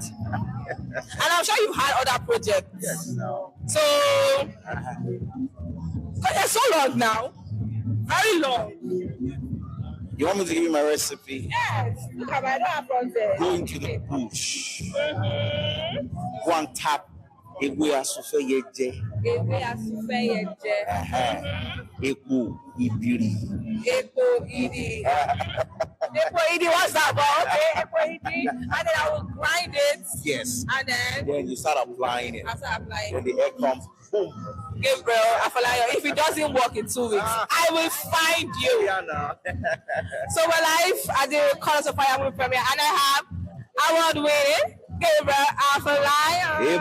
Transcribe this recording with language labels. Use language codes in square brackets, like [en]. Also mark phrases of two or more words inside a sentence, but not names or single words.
[en] And I'm sure you've had other projects. Yes. So, but they're so long now. Very long. You want me to give you my recipe? Yes. Look at my dad from there. Go into the bush. Go and tap Ewe Afolayan. Ewe Afolayan. [yo] Epo Ibiri. Epo Idi. Epo Idi, [en] what's that about? Okay, [yo] Epo Idi. [en] And then I will grind it. Yes. And then you start applying it. I start applying When the air comes, boom. Gabriel Afolayan, if it doesn't work in 2 weeks, I will find you. Yeah, no. So we're live at the Colors of Fire movie premiere, and I have award-winning Gabriel Afolayan.